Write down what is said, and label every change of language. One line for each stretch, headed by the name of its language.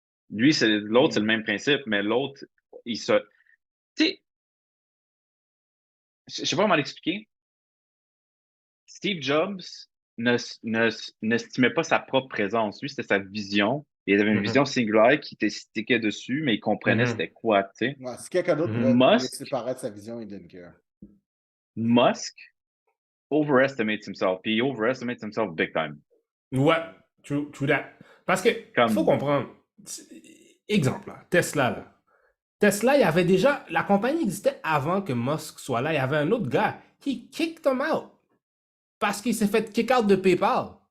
French: Lui, l'autre, c'est le même principe, mais l'autre, il se... Tu sais, je sais pas comment l'expliquer. Steve Jobs n'estimait pas sa propre présence. Lui, c'était sa vision. Il avait une vision singulaire qui était stickée dessus, mais il comprenait c'était quoi, tu sais. Ouais, si quelqu'un d'autre pouvait laisser paraître sa vision, il
English: didn't care. Musk overestimates himself,
French: puis il
English: overestimates himself big time. Ouais, true that.
French: Parce que, il faut comprendre. Exemple, là, Tesla, là. Tesla, il y avait déjà... La compagnie existait avant que Musk soit là. Il y avait un autre gars.
English: He kicked him out.
French: Parce qu'il s'est fait kick out de PayPal.